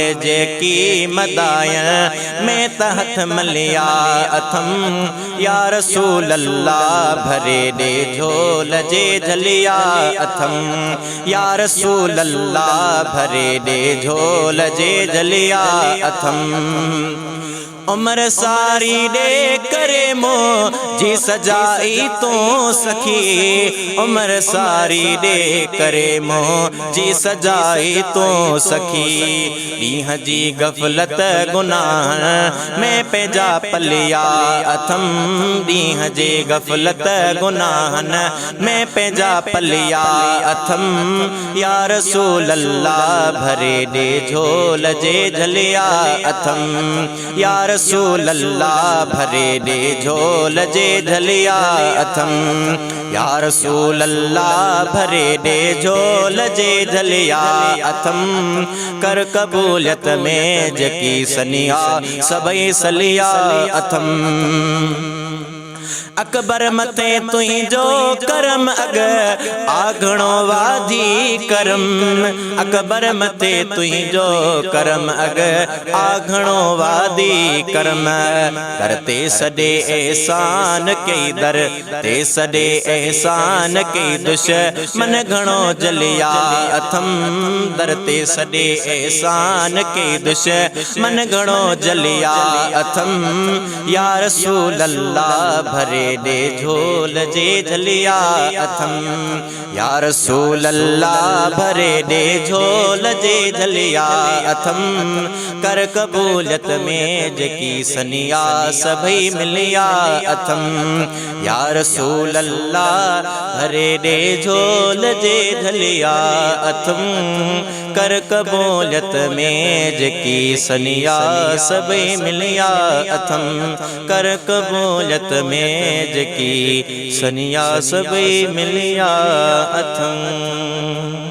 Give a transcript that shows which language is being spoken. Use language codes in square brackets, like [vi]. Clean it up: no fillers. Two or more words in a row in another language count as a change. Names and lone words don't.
[sd] जेकी मदायन में त हथ मलिया अथम [ar] يا رسول الله [sd] भरे दे झोल जे झलिया अथम [ar] يا رسول الله [sd] भरे दे झोल जे झलिया अथम उम्र सारी दे करे मो जी सजाई तो सखी उम्र सारी दे करे मो जी सजाई तो सखी ॾींहं जी गफलत गुनाह में पंहिंजा पलिया अथम ॾींहं जी गफलत गुनाहन में पंहिंजा पलिया अथम [ar] يا رسول الله [sd] भरे दे झोल जे झलिया अथम [ar] يا رسول الله [sd] भरे दे झोल जे झलिया अथम [ar] يا رسول الله [sd] भरे दे झोल जे झलिया अथम कर कबूलियत में जकी सनिया सबई सलिया अथम अकबर मथे तुंहिंजो करम अग आघणो वाधी करम अकबर मथे तुंहिंजो करम अग आघणो वाधी करम दर ते सॾे एहसान कई दर ते सॾे एहसान कई दुश्मन घणो जलिया अथम दर ते सॾे एहसान कई दुश्मन घणो जलिया अथम [ar] يا رسول الله [sd] भरे दे झोल जे झलिया अथम [ar] يا رسول الله [sd] भरे दे झोल जे झलिया अथम कर कबूलियत में जकी सनिया सबई मिलिया अथम [ar] يا رسول الله [sd] भरे दे झोल जे झलिया अथम कर कबूलियत में जकी सनिया सबई मिलिया अथम कर कबूलियत में जकी सनिया सबई मिलिया अथम।